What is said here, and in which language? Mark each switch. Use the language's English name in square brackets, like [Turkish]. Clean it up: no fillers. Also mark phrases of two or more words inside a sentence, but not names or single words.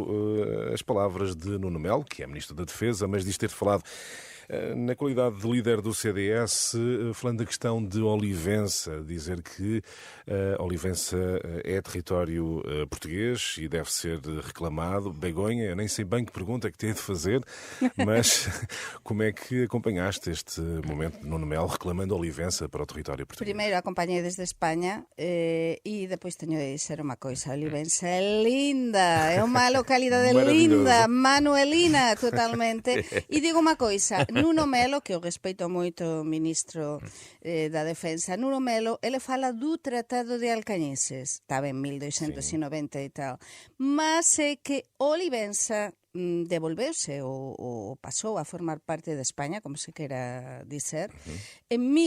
[Portuguese] As palavras de Nuno Melo, que é Ministro da Defesa, mas diz ter falado na qualidade de líder do CDS, falando da questão de Olivença, dizer que Olivença é território português e deve ser reclamado. Begonha, eu nem sei bem que pergunta é que tem de fazer, mas como é que acompanhaste este momento de Nuno Melo reclamando Olivença para o território português? [Galician] Primeiro acompanhei desde España e depois teño de dizer unha coisa. Olivença é linda, é unha localidade linda, manuelina totalmente. E digo unha coisa, Nuno Melo, que eu respeito moito, ministro da Defensa, Nuno Melo, ele fala do Tratado de Alcañices, estaba en 1290 e tal, mas é que Olivença devolveuse ou pasou a formar parte de España, como se quera dizer, en